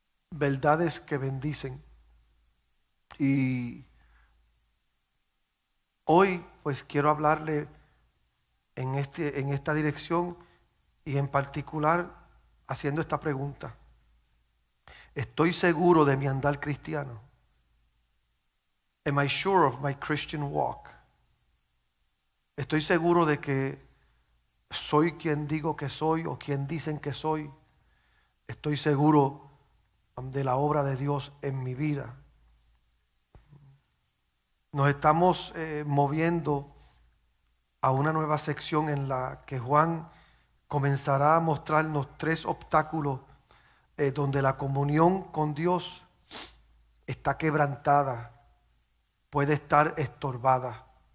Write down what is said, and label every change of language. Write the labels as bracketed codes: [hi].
[es] Verdades que bendicen. Y hoy pues quiero hablarle en esta dirección y en particular haciendo esta pregunta. ¿Estoy seguro de mi andar cristiano? [en] Am I sure of my Christian walk? [es] ¿Estoy seguro de que soy quien digo que soy o quien dicen que soy? ¿Estoy seguro de la obra de Dios en mi vida? Nos estamos moviendo a una nueva sección en la que Juan comenzará a mostrarnos 3 obstáculos donde la comunión con Dios está quebrantada, puede estar estorbada.